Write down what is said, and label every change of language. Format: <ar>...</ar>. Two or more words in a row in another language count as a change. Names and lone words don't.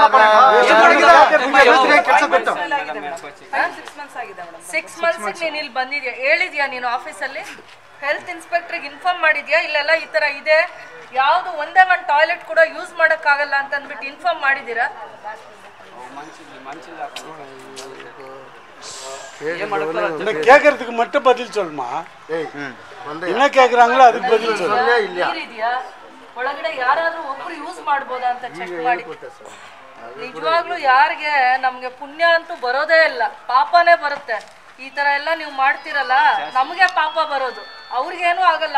<kn>6 months ನೀನು ಇಲ್ಲಿ ಬಂದಿದ್ಯಾ? ಹೇಳಿದ್ಯಾ ನೀನು ಆಫೀಸಲ್ಲಿ?</kn> <en>health inspector</en> <kn>ಇನ್ಫಾರ್ಮ್ ಮಾಡಿದ್ಯಾ? ಇಲ್ಲೆಲ್ಲ ಈ ತರ ಇದೆ, ಯಾವುದು ಒಂದೇ ಒಂದು ಟಾಯ್ಲೆಟ್ ಕೂಡ ಯೂಸ್ ಮಾಡೋಕ್ಕಾಗಲ್ಲ ಅಂತ ಅಂದ್ಬಿಟ್ಟು ಇನ್ಫಾರ್ಮ್ ಮಾಡಿದ್ದೀರಾ?</kn> <ta>கேட்கறதுக்கு மட்டும் பதில் சொல்லுமா. என்ன கேக்குறாங்களோ அதுக்கு பதில் சொல்லு.</ta> <kn>ಒಳಗಡೆ ಯಾರಾದ್ರೂ ಒಬ್ರು ಯೂಸ್ ಮಾಡ್ಬೋದಾ ಅಂತ ಚೆಕ್ ಮಾಡಿ. ನಿಜವಾಗ್ಲೂ ಯಾರಿಗೆ ನಮ್ಗೆ ಪುಣ್ಯ ಅಂತೂ ಬರೋದೇ ಇಲ್ಲ, ಪಾಪನೇ ಬರುತ್ತೆ. ಈ ತರ ಎಲ್ಲ ನೀವು ಮಾಡ್ತಿರಲ್ಲ, ನಮಗೆ ಪಾಪ ಬರೋದು, ಅವ್ರಿಗೇನು ಆಗಲ್ಲ.</kn>